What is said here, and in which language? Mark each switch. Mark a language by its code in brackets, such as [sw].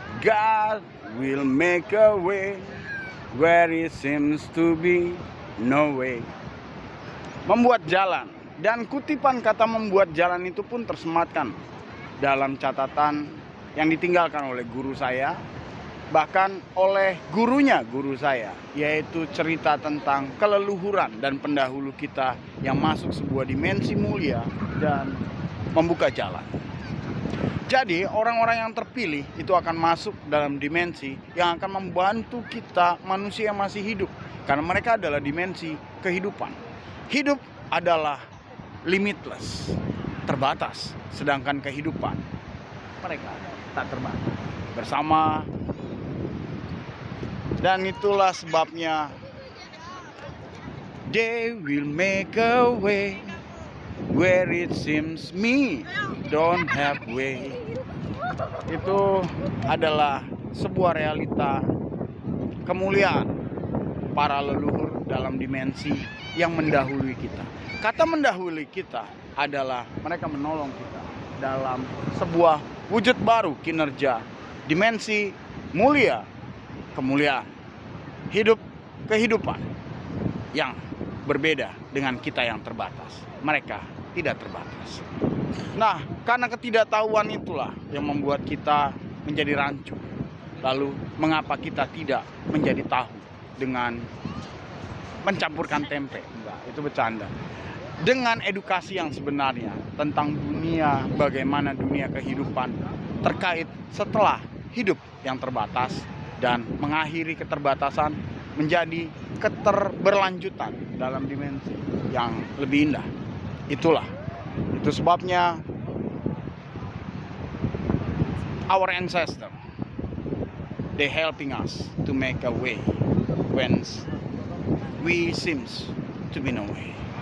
[en] God will make a way where it seems to be no way. [id] Membuat jalan. Dan kutipan kata membuat jalan itu pun tersematkan dalam catatan yang ditinggalkan oleh guru saya, bahkan oleh guru saya, yaitu cerita tentang keleluhuran dan pendahulu kita yang masuk sebuah dimensi mulia dan membuka jalan. Jadi orang-orang yang terpilih itu akan masuk dalam dimensi yang akan membantu kita manusia yang masih hidup, karena mereka adalah dimensi kehidupan. Hidup adalah limitless, terbatas, sedangkan kehidupan mereka tak terbatas bersama. Dan itulah sebabnya [en] they will make a way where it seems me don't have way. [id] Itu adalah sebuah realita kemuliaan para leluhur dalam dimensi yang mendahului kita. Kata mendahului kita adalah mereka menolong kita dalam sebuah wujud baru kinerja dimensi mulia, kemuliaan, hidup, kehidupan yang berbeda dengan kita yang terbatas. Mereka tidak terbatas. Nah, karena ketidaktahuan itulah yang membuat kita menjadi rancu. Lalu, mengapa kita tidak menjadi tahu dengan mencampurkan tempe? Enggak, itu bercanda. Dengan edukasi yang sebenarnya tentang dunia, bagaimana dunia kehidupan terkait setelah hidup yang terbatas dan mengakhiri keterbatasan menjadi keterberlanjutan dalam dimensi yang lebih indah. Itu sebabnya [en] our ancestor, they helping us to make a way when we seems to be no way.